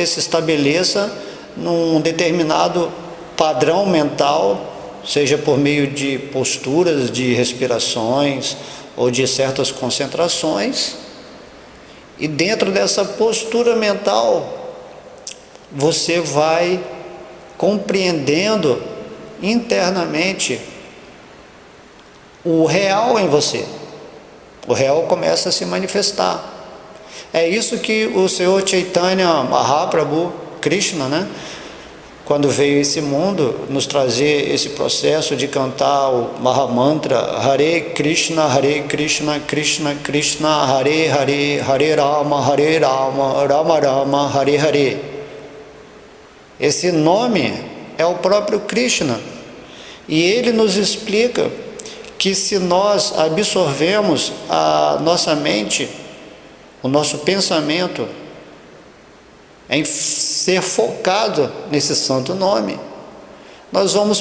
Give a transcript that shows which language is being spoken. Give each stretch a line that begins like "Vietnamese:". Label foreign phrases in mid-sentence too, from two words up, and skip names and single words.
Portuguese: se estabeleça num determinado padrão mental, seja por meio de posturas, de respirações ou de certas concentrações, e dentro dessa postura mental você vai compreendendo internamente o real em você. O real começa a se manifestar. É isso que o Senhor Chaitanya Mahaprabhu, Krishna, quando veio a esse mundo, nos trazer esse processo de cantar o Mahamantra Hare Krishna, Krishna Krishna, Hare Hare, Hare Rama, Rama Rama, Hare Hare. Esse nome é o próprio Krishna, e ele nos explica que se nós absorvemos a nossa mente, o nosso pensamento em ser focado nesse santo nome, nós vamos